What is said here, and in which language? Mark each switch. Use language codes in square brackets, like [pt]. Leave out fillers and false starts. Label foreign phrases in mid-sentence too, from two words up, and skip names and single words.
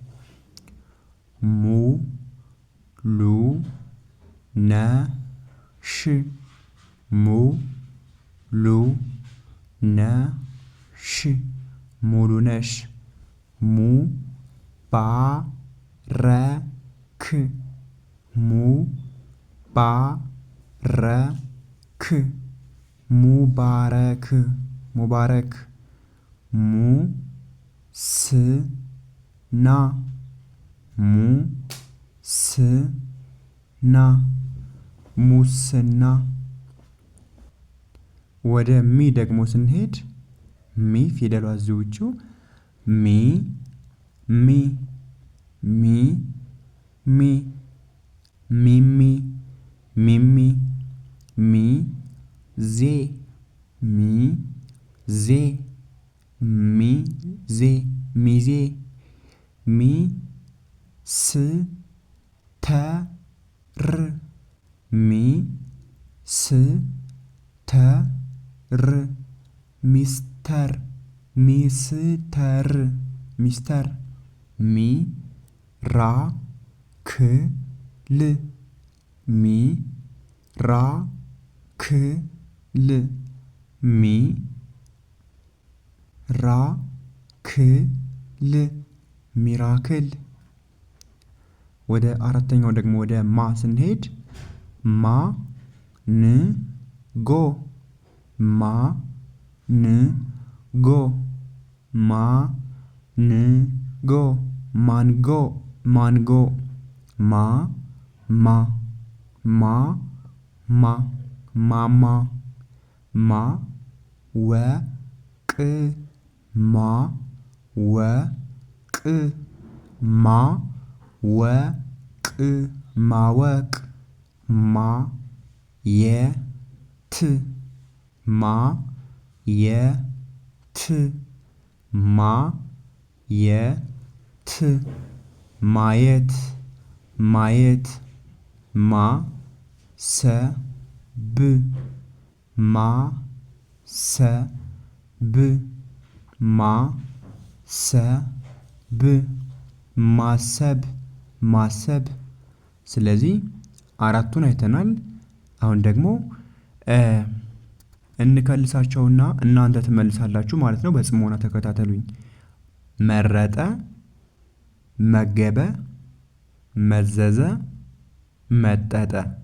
[am] ሙ ሉ ነ ሽ ሙ ሉ ነ ሽ ሙሉ ነሽ ሙ ባ ረ ክ ሙ ባ ረ ክ ሙባረክ ሙባረክ ሙ ስ ና ሙ ስ ና ሙስና። ወደ ሚ ደግሞ ስንሄድ ሚ ፊደሏ እዚውቹ ሚ ሚ ሚ ሚ ሚሚ ሚሚ ሚ ዜ ሚ ዜ ሚ ዜ ሚዜ ሚ ስ ተ ር ሚ ስ ተ ር ሚስተር ሚስተር ሚስተር ሚ ራ ክ ል ሚ ራ ክ ል ሚ ራ ክ ል ሚራክል። ወደ አራተኛው ደግሞ ወደ ማ ስንሄድ ማ ን ጎ ማ ን ጎ ማ ን ጎ ማንጎ ማንጎ ማ ማ ማ ማ ማማ ማ ወ ቅ ማ ወ ቅ ማ ወ ቅ ማወቅ ማ የ ት ማ የ ት ማ የ ት ማየት ማየት ማ ሰ ብ ማ ሰ ብ ማ ሰ ብ ማሰብ ማሰብ። ስለዚህ አራቱን አይተናል። አሁን ደግሞ እንከልሳቸውና እናንተ ትመልሳላችሁ ማለት ነው። በጽሞና ተከታተሉኝ። መረጠ፣ መገበ፣ መዘዘ፣ መጠጠ።